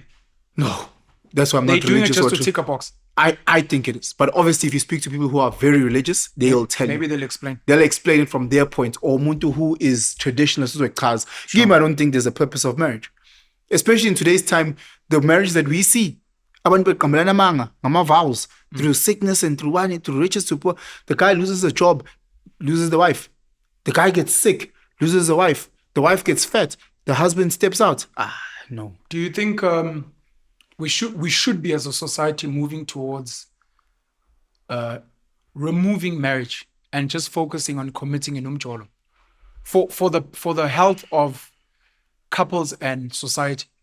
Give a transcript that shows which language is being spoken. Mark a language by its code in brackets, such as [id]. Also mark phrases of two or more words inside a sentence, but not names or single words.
[en] No, that's why I'm They're not doing it religious. just or to tr- tick a box. I think it is. But obviously, if you speak to people who are very religious, they'll tell Maybe you. they'll explain. They'll explain it from their point. Or Muntu who is traditionalist, because I don't think there's a purpose of marriage. Especially in today's time, the marriage that we see, [nd] abantu beqambelana amanga, [en] ngama-vows, through sickness and through one, through riches to poor. The guy loses a job, loses the wife. The guy gets sick, loses the wife. The wife gets fat. The husband steps out. No. Do you think we should be as a society moving towards removing marriage and just focusing on committing in umjolo for the health of couples and society?